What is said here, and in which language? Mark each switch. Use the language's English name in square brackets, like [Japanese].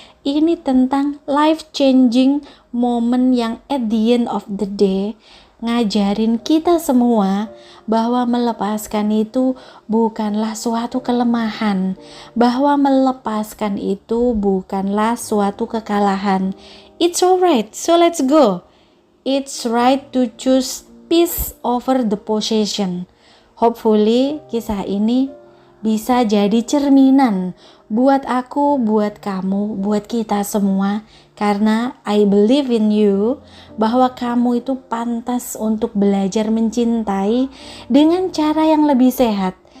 [Indonesian] Ini tentang [English] life changing moment [Indonesian] yang [English] at the end of the day [Indonesian] ngajarin kita semua bahwa melepaskan itu bukanlah suatu kelemahan, bahwa melepaskan itu bukanlah suatu kekalahan. [English] It's alright, so let's go. It's right to choose peace over the possession. [Indonesian] Hopefully kisah ini bisa jadi cerminan buat aku, buat kamu, buat kita semua. Karena [English] I believe in you, [Indonesian] bahwa kamu itu pantas untuk belajar mencintai dengan cara yang lebih sehat.